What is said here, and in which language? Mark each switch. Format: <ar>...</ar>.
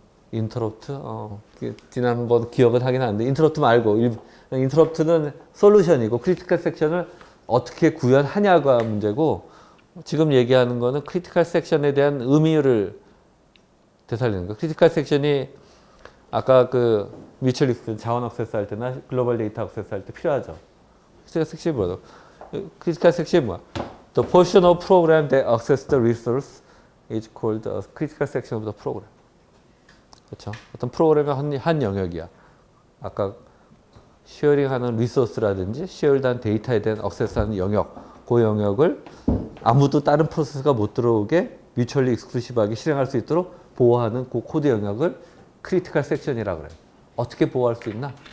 <ko>인터럽트? 지난번 기억은 하긴 하는데 인터럽트 말고 인터럽트는 솔루션이고 크리티컬 섹션을 어떻게 구현하냐가 문제고 지금 얘기하는 거는 크리티컬 섹션에 대한 의미를 되살리는 거. 크리티컬 섹션이 아까 그 뮤추얼 익스클루전 자원 액세스 할 때나 글로벌 데이터 액세스 할 때 필요하죠. 크리티컬 섹션이 뭐야? 크리티컬 섹션이 뭐야?</ko> <en>The portion of program that access the resource is called a critical section of the program.</en> <ko>그렇죠? 어떤 프로그램의 한 영역이야. 아까 쉐어링하는 리소스라든지 쉐어링한 데이터에 대한 액세스하는 영역, 그 영역을 아무도 다른 프로세스가 못 들어오게 뮤추얼리 익스클루시브하게 실행할 수 있도록 보호하는 그 코드 영역을 크리티컬 섹션이라고 그래요. 어떻게 보호할 수 있나?</ko>